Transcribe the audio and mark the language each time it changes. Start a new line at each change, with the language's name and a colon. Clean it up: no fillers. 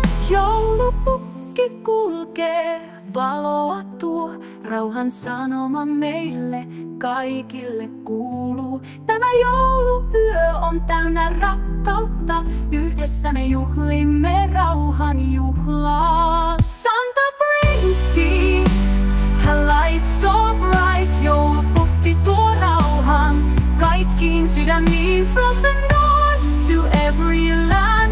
Finnish: Joulupukki kulkee, valoa tuo, rauhan sanoma meille kaikille kuuluu. Tämä jouluyö on täynnä rakkautta, yhdessä me juhlimme rauhan juhlaa.
English: Santa brings peace, her light so bright.
Finnish: Joulupukki tuo rauhan kaikkiin sydämiin,
English: from the north to every land.